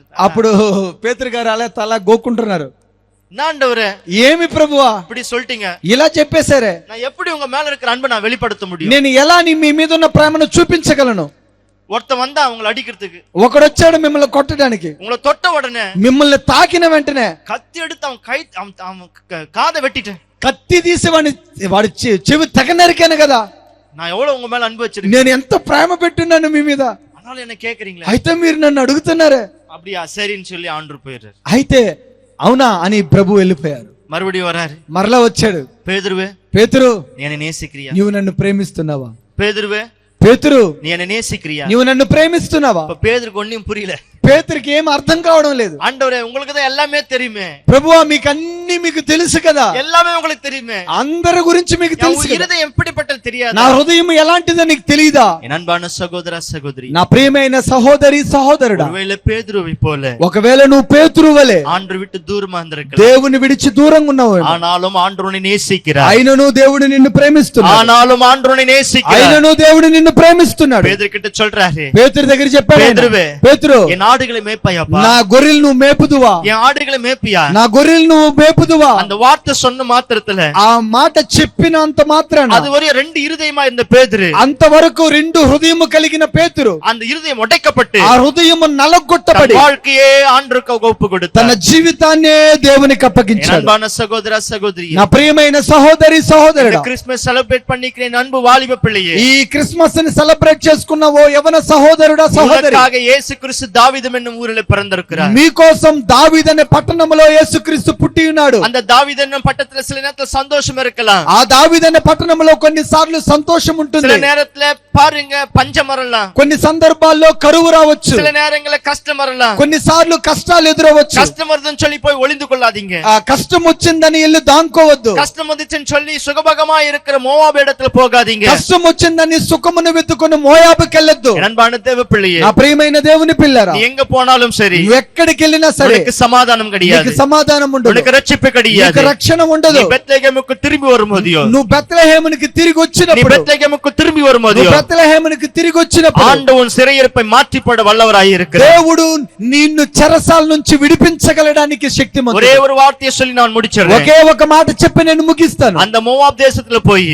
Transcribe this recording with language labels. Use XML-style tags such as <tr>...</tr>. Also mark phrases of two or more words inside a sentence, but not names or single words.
<te>అప్పుడు పేతురు గారు అలా తల గోక్కుంటున్నారు.</te> <ta>ஆண்டவரே</ta> <te>ఏమి ప్రభువా</te> <ta>இப்படி சொல்லிட்டீங்க,</ta> <te>ఇలా చెప్పేశారే,</te> <ta>நான் எப்படி உங்க மேல இருக்கிற அன்பை நான் வெளிப்படுத்த முடியும்?</ta> <te>నేను ఎలా మీ మీద ఉన్న ప్రేమను చూపించగలను?</te> <ta>ஒருத்தன் வந்தா அவங்களை அடிக்கிறதுக்கு,</ta> <te>ఒకడొచ్చాడు మిమ్మల్ని కొట్టడానికి,</te> <ta>உங்களை தொட்ட உடனே</ta> <te>మిమ్మల్ని తాకిన వెంటనే</te> <ta>கத்தி எடுத்து அவன் காதை வெட்டிட்டேன்.</ta> <te>కత్తి తీసి వాడి చెవి తెగ నరికాను కదా.</te> <ta>நான் எவ்வளவு உங்க மேல அன்பு வச்சிருக்கேன்,</ta> <te>నేను ఎంత ప్రేమ పెట్టున్నాను మీ మీద,</te> <ta>ஆனாலும் என்ன கேக்குறீங்களா?</ta> <te>అయితే మీరు నన్ను అడుగుతున్నారే.</te> <ta>அப்படியா, சரின்னு சொல்லி ஆண்டவர் போயிடுறாரு.</ta> <te>అయితే అవునా అని ప్రభు వెళ్ళిపోయారు.</te> <ta>மறுபடியும் வராரு,</ta> <te>మరలా వచ్చాడు,</te> <ta>பேதுருவே</ta> <te>పేతురు,</te> <ta>நீ என்னை நேசிக்கிறியா?</ta> <te>నీవు నన్ను ప్రేమిస్తున్నావా?</te> <ta>பேதுருவே</ta> <te>పేతురు,</te> <ta>நீ என்னை நேசிக்கிறியா?</ta> <te>నీవు నన్ను ప్రేమిస్తున్నావా?</te> <ta>இப்ப பேதுருக்கு ஒண்ணும் புரியல.</ta> <te>పేతురికి ఏం అర్థం కావడం లేదు.</te> <ta>ஆண்டவரே உங்களுக்கு தான் எல்லாமே தெரியுமே,</ta> <te>ప్రభువా మీకు అన్ని మీకు తెలుసు కదా,</te> <ta>எல்லாமே உங்களுக்கு தெரியுமே,</ta> <te>అందరి గురించి మీకు తెలుసు</te> <ta>உன்</ta> <te>కదా.</te> <ta>இருதயம் எப்படிப்பட்டது தெரியாது?</ta> <te>నా హృదయం ఎలాంటిదో నీకు తెలియదా?</te> <ta>என் அன்பான சகோதர சகோதரி,</ta> <te>నా ప్రియమైన సహోదరి సహోదరుడా,</te> <ta>ஒருவேளை பேதுருவை போல</ta> <te>ఒకవేళ నువ్వు పేతురు వలె</te> <ta>ஆண்டவர் விட்டு தூரமா இருந்திருக்கலாம்,</ta> <te>దేవుని విడిచి దూరంగా ఉన్నావు,</te> <ta>ஆனாலும் ஆண்டவர் உன்னை நேசிக்கிறார்.</ta> <te>అయినను దేవుడు నిన్ను ప్రేమిస్తున్నాడు,</te> <ta>ஆனாலும் ஆண்டவர் உன்னை நேசிக்கிறார்.</ta> <te>అయినను దేవుడు నిన్ను ప్రేమిస్తున్నాడు.</te> <ta>பேதுரு கிட்ட சொல்றாரு,</ta> <te>పేతురు దగ్గర చెప్పాడు,</te> <ta>పేతురువే,</ta> <te>పేతురు,</te> <ta>என் ஆடுகளை மேய்ப்பாயப்பா,</ta> <te>నా గొర్రెలు నువ్వు మేపుదువా,</te> <ta>என் ఆడుகளை మేపియా?</ta> <te>నా గొర్రెలు నువ్వు మేపుదువా?</te> <ta>அந்த வார்த்தை சொன்ன மாத்திரத்துல</ta> <te>ఆ మాట చెప్పినంత మాత్రాన</te> <ta>அது வரையும் 2 இருதயமா இருந்த பேதுரு,</ta> <te>అంతవరకు 2 హృదయము కలిగిన పేతురు,</te> <ta>அந்த இருதயம் உடைக்கப்பட்டு</ta> <te>ఆ హృదయము నలగొట్టబడి</te> <ta>வாழ்க்கையே ஆண்டவருக்கு ஒப்பு</ta> <te>తన</te> <ta>கொடுத்தார்.</ta> <te>జీవితాన్నే దేవునికి</te> <ta>என்</ta> <te>అప్పగించాడు.</te> <ta>அன்பான சகோதர சகோதரி,</ta> <te>నా ప్రియమైన సహోదరి సహోదరుడా,</te> <ta>கிறிஸ்துமஸ் செலிப்ரேட் பண்ணிக்கிறேன் அன்பு வாலிப பிள்ளையே,</ta> <te>ఈ క్రిస్మస్ ని సెలబ్రేట్ చేసుకున్న ఓ యవన సహోదరుడా సహోదరి,</te> <ta>உனக்காக இயேசு கிறிஸ்து தாவீது என்னும் ஊரில் பிறந்திருக்கிறார்.</ta> <te>మీకోసం దావీదు అనే పట్టణంలో యేసుక్రీస్తు పుట్టి ఉన్నాడు.</te> <ta>அந்த தாவீது என்னும் பட்டத்துல சில நேரத்துல சந்தோஷம் இருக்கலாம்,</ta> <te>ఆ దావీదు అనే పట్టణంలో కొన్ని సార్లు సంతోషం</te> <ta>சில</ta> <te>ఉంటుంది,</te> <ta>நேரத்துல பாருங்க பஞ்சம் வரலாம்,</ta> <te>కొన్ని సందర్భాల్లో కరువు రావచ్చు,</te> <ta>சில நேரங்களில் கஷ்டம் வரலாம்.</ta> <te>కొన్ని సార్లు కష్టాలు ఎదురవచ్చు.</te> <ta>கஷ்டம் வருதுன்னு சொல்லி போய் ஒளிந்து கொள்ளாதீங்க.</ta> <te>ఆ కష్టం వచ్చిందని వెళ్ళి దాంకోవద్దు.</te> <ta>கஷ்டம் வந்துச்சுன்னு சொல்லி சுகபகமா இருக்கிற மோவாபு இடத்துல போகாதீங்க.</ta> <te>కష్టం వచ్చిందని సుఖమును వెతుకుని మోయాబుకి వెళ్ళొద్దు.</te> <ta>என் அன்பான தேவ பிள்ளையே,</ta> <te>నా ప్రియమైన దేవుని పిల్లరా,</te> <ta>நீ எங்க போனாலும் சரி,</ta> <te>నువ్వు ఎక్కడికి వెళ్ళినా సరే</te> <ta>உனக்கு சமாதானம் கிடையாது,</ta> <te>నీకు సమాధానం ఉండదు,</te> <ta>உனக்கு ரட்சிப்பு</ta> <te>నీకు</te> <ta>கிடையாது.</ta> <te>రక్షణ ఉండదు.</te> <ta>நீ பெத்லெகேமுக்கு திரும்பி வரும்போதியோ,</ta> <te>నువ్వు బెత్లెహేమునికి తిరిగి</te> <ta>நீ</ta> <te>వచ్చినప్పుడు,</te> <ta>பெத்லெகேமுக்கு திரும்பி</ta> <te>నువ్వు</te> <ta>வரும்போதியோ</ta> <te>బెత్లెహేమునికి తిరిగి వచ్చినప్పుడు</te> <ta>ஆண்டவன் சிறையிருப்பை மாற்றி போட வல்லவராய் இருக்கிறார்.</ta> <te>దేవుడు నిన్ను చెరసాల నుంచి విడిపించగలడానికి</te> <ta>ஒரே</ta> <te>శక్తిమంతుడు.</te> <ta>ஒரு வார்த்தையை சொல்லி நான் முடிச்சிடுறேன்.</ta> <te>ఒకే ఒక మాట చెప్పి నేను ముగిస్తాను.</te> <ta>அந்த மோவாப் தேசத்துல போய்</ta>